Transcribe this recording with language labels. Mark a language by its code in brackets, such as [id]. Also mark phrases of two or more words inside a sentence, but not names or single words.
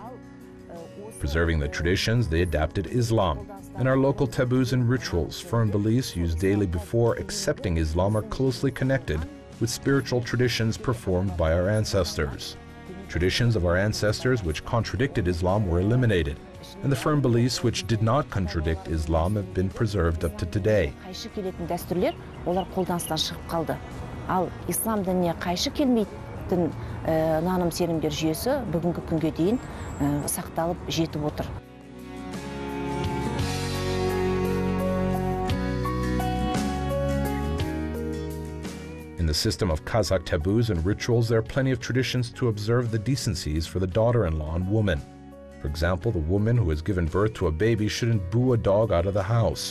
[en] Preserving the traditions, they adapted Islam, and our local taboos and rituals, firm beliefs used daily before accepting Islam are closely connected with spiritual traditions performed by our ancestors. Traditions of our ancestors which contradicted Islam were eliminated, and the firm beliefs which did not contradict Islam have been preserved up to today. [kk] Қайшы келетін дәстүрлер олар қолданыстан шығып қалды. Ал ислам дініне қайшы келмейтін наным сенімдер жүйесі бүгінгі күнге дейін сақталып жетіп отыр. [en] In the system of Kazakh taboos and rituals, there are plenty of traditions to observe the decencies for the daughter-in-law and woman. For example, the woman who has given birth to a baby shouldn't boo a dog out of the house.